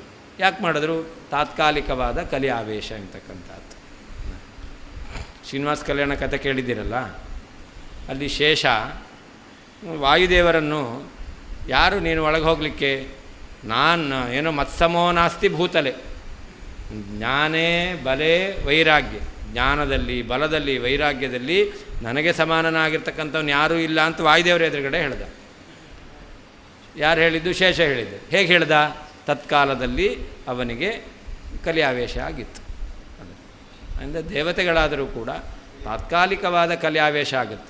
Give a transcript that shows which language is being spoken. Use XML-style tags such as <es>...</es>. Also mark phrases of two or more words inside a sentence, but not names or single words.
<kn>ಯಾಕೆ ಮಾಡಿದ್ರು? ತಾತ್ಕಾಲಿಕವಾದ ಕಲಿಯಾವೇಶ ಅಂತಕ್ಕಂಥದ್ದು. ಶ್ರೀನಿವಾಸ ಕಲ್ಯಾಣ ಕಥೆ ಕೇಳಿದ್ದೀರಲ್ಲ, ಅಲ್ಲಿ ಶೇಷ ವಾಯುದೇವರನ್ನು, ಯಾರು ನೀನು ಒಳಗೆ ಹೋಗಲಿಕ್ಕೆ? ನಾನು ಏನೋ</kn> <sa>ಮತ್ಸಮೋ ನಾಸ್ತಿ ಭೂತಲೆ, ಜ್ಞಾನೇ ಬಲೆ ವೈರಾಗ್ಯ,</sa> <kn>ಜ್ಞಾನದಲ್ಲಿ ಬಲದಲ್ಲಿ ವೈರಾಗ್ಯದಲ್ಲಿ ನನಗೆ ಸಮಾನನಾಗಿರ್ತಕ್ಕಂಥವ್ನು ಯಾರೂ ಇಲ್ಲ ಅಂತ ವಾಯುದೇವರ ಎದುರುಗಡೆ ಹೇಳ್ದ. ಯಾರು ಹೇಳಿದ್ದು? ಶೇಷ ಹೇಳಿದ್ದು. ಹೇಗೆ ಹೇಳ್ದ? ತತ್ಕಾಲದಲ್ಲಿ ಅವನಿಗೆ ಕಲಿಯಾವೇಶ ಆಗಿತ್ತು. ಅಂದರೆ ದೇವತೆಗಳಾದರೂ ಕೂಡ ತಾತ್ಕಾಲಿಕವಾದ ಕಲಿಯಾವೇಶ ಆಗುತ್ತೆ.</kn>